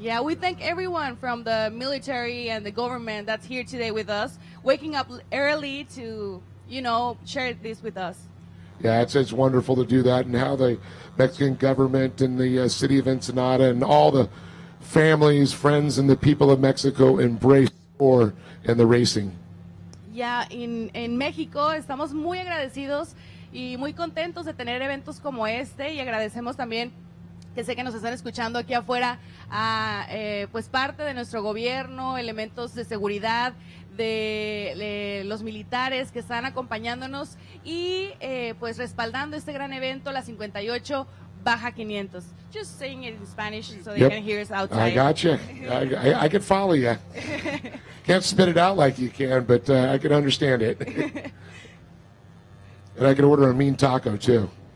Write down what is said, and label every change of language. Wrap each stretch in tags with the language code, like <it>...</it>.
<en>Yeah, we thank everyone from the military and the government that's here today with us, waking up early to, share this with us. Yeah, it's wonderful to do that, and how the Mexican government and the city of Ensenada and all the families, friends, and the people of Mexico embrace SCORE and the racing.</en> <es>Ya, en México estamos muy agradecidos y muy contentos de tener eventos como este, y agradecemos también que sé que nos están escuchando aquí afuera a pues parte de nuestro gobierno, elementos de seguridad, de los militares que están acompañándonos y pues respaldando este gran evento, la 58 Baja 500.</es> <en>Just saying it in Spanish so they can hear us outside. I got you. I can follow you. Can't spit it out like you can, but I can understand it. And I can order a mean taco, too.</en>